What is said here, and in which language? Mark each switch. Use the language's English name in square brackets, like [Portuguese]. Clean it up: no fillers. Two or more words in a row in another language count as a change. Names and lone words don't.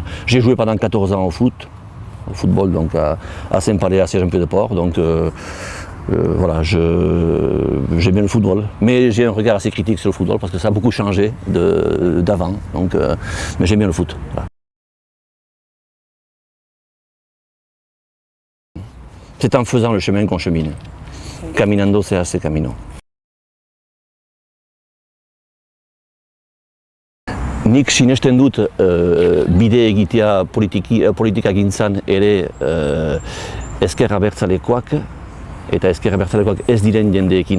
[French] J'ai joué pendant 14 ans au football donc à Saint-Palais, à Siège-en-Pied-de-Port, donc voilà, j'aime bien le football, mais j'ai un regard assez critique sur le football parce que ça a beaucoup changé d'avant, donc mais j'aime bien le foot. Voilà. C'est en faisant le chemin qu'on chemine. [Spanish] Caminando se hace camino. [Basque] Nik sinesten dut bide egitea politikagintzan ere ezker abertzalekoak eta ezker abertzalekoak ez diren jendeekin.